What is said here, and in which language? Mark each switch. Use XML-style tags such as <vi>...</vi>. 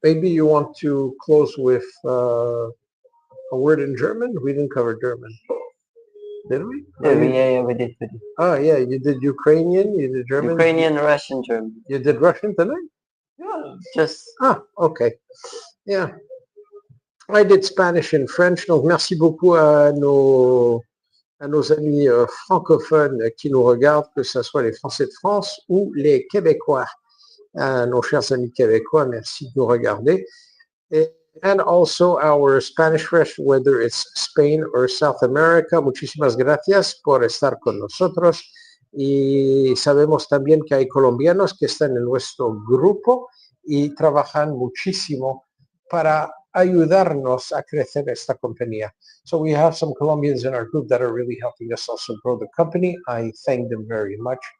<en>Maybe you want to close with a word in German? We didn't cover German. Did we? Yeah, we did. Oh, yeah, you did Ukrainian, you did German. Ukrainian, Russian, German. You did Russian tonight? Yeah, just... Okay. Yeah. I did Spanish and French,</en> <fr>donc merci beaucoup à nos amis francophones qui nous regardent, que ce soit les Français de France ou les Québécois. Nos chers amis québécois, merci de nous regarder. Et</fr> <en>and also our Spanish Fresh, whether it's Spain or South America.</en> <es>Muchísimas gracias por estar con nosotros. Y sabemos también que hay colombianos que están en nuestro grupo y trabajan muchísimo para ayudarnos a crecer esta compañía.</es> <en>So we have some Colombians in our group that are really helping us also grow the company. I thank them very much.</en>